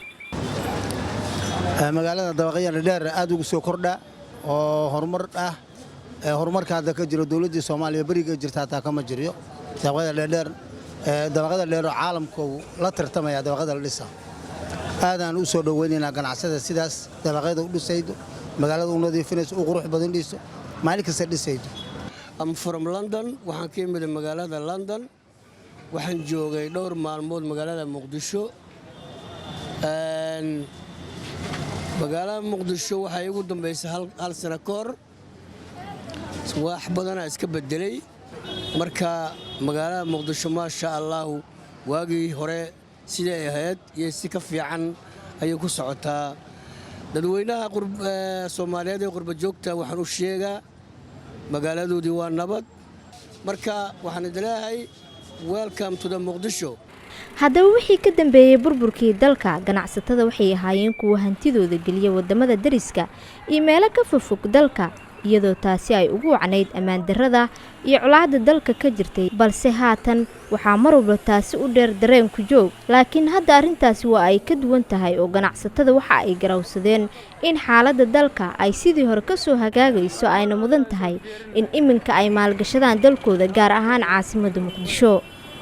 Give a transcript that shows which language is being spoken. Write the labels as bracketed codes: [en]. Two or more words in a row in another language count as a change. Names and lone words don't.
[so] magaalada dabaqyada dhaadheer aad ugu soo kordha oo horumar ah horumarka hadda ka jiro dawladda Soomaaliya bariga jirta taa kama jiro dabaqyada dhaadheer dabaqyada dheer oo caalamku la tartamaya dabaqyada la dhisa aadaan u soo dhaweynayna ganacsada sidaas dabaqyada u dhisaydo magaalada u nadiifinayso u qurux badan dhiso maalin kasta dhisaydo. [en] I'm from London [so] waxaan ka imid magaalada London waxaan joogay dhowr maalmood magaalada Muqdisho magaalada Muqdisho waxay ugu dambeysay hal sano ka hor wax badan iska bedelay marka magaalada Muqdisho [ar] ما شاء الله [so] waagii hore sida ay ahayd iyo si ka fiican ayay ku socotaa dadweynaha Soomaaliyeed ee qurba joogta waxaan u sheegaa magaaladoodii waa nabad marka waxaan idilaahay [en] welcome to the Muqdisho. [so] Haddaba wixii ka dambeeyay burburkii dalka ganacsatada waxay ahaayeen kuwa hantidooda geliya wadamada dariska iyo meelo ka fofog dalka iyadoo taasi ay ugu wacnayd ammaan darrada iyo colaadda dalka ka jirtay balse haatan waxaa mar walba taasi u dheer dareen ku joog laakiin hadda arrintaasi waa ay ka duwan tahay oo ganacsatada waxa ay garawsadeen in xaaladda dalka ay sidii hore ka soo hagaagayso ayna mudan tahay in iminka ay maalgashadaan dalkooda gaar ahaan caasimadda Muqdisho.